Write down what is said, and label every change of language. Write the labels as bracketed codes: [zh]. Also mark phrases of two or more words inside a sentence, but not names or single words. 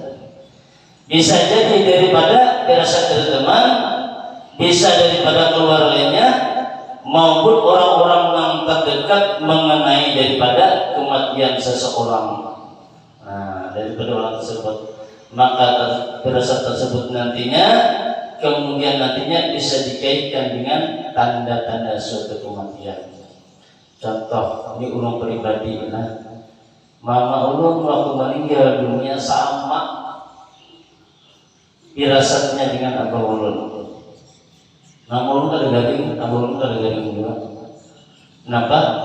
[id] Bisa jadi daripada firasat dari teman, bisa daripada keluarganya, maupun orang-orang yang terdekat mengenai daripada kematian seseorang. Nah daripada orang tersebut, maka firasat tersebut nantinya kemudian nantinya bisa dikaitkan dengan tanda-tanda suatu kematian. [bjn] Contoh ini ulun pribadi, nah mama ulun waktu meninggal dunia sama firasatnya dengan abah ulun. Nama ulun kada garing, abah ulun kada garing juga. [id] Kenapa?